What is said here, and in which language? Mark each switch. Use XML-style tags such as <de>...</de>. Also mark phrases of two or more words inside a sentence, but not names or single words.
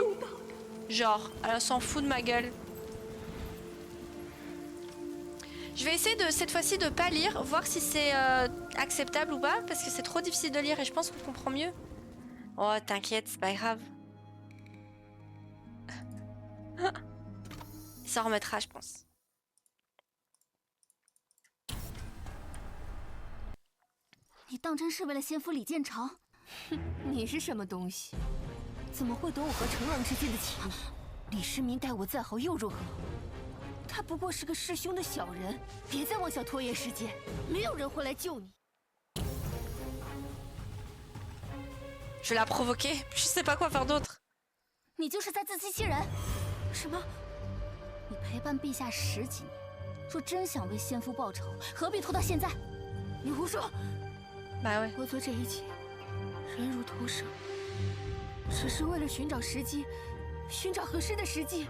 <fr>Genre, elle s'en fout de ma gueule. Je vais essayer de cette fois-ci de pas lire, voir si c'est acceptable ou pas, parce que c'est trop difficile de lire et je pense qu'on comprend mieux. Oh, t'inquiète, c'est pas grave. Il s'en remettra, je pense.</fr> <zh>你当真是为了先夫李建成？哼，你是什么东西？怎么会懂我和成王之间的情谊？李世民待我再好又如何？他不过是个弑兄的小人，别再妄想拖延时间，没有人会来救你。</zh> <fr>Je vais la provoquer, je sais pas quoi faire d'autre.</fr> <zh>你就是在自欺欺人。什么？你陪伴陛下10几年，若真想为先夫报仇，何必拖到现在？你胡说！</zh> <fr>Bah ouais.</fr> <zh>我做这一切，人如投生，只是为了寻找时机，寻找合适的时机。</zh>